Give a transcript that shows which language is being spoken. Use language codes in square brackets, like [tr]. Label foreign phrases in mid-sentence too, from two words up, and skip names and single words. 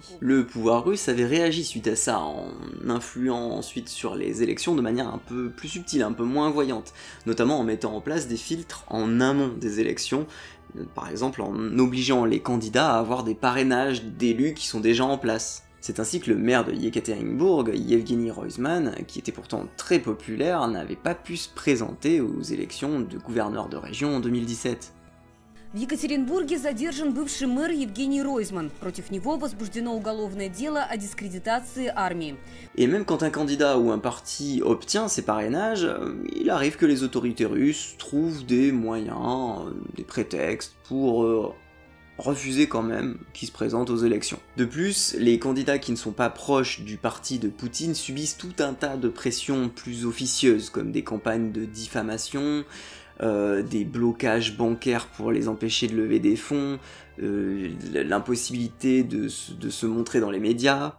[fr] Le pouvoir russe avait réagi suite à ça, en influant ensuite sur les élections de manière un peu plus subtile, un peu moins voyante, notamment en mettant en place des filtres en amont des élections, par exemple en obligeant les candidats à avoir des parrainages d'élus qui sont déjà en place. C'est ainsi que le maire de Yekaterinbourg, Yevgeny Roizman, qui était pourtant très populaire, n'avait pas pu se présenter aux élections de gouverneur de région en 2017. [ru] В Екатеринбурге задержан бывший мэр Евгений Ройзман. Против него возбуждено уголовное дело о дискредитации армии. [fr] Et même quand un candidat ou un parti obtient ses parrainages, il arrive que les autorités russes trouvent des moyens, des prétextes pour refuser quand même qu'il se présente aux élections. De plus, les candidats qui ne sont pas proches du parti de Poutine subissent tout un tas de pressions plus officieuses, comme des campagnes de diffamation, des blocages bancaires pour les empêcher de lever des fonds, l'impossibilité de se montrer dans les médias.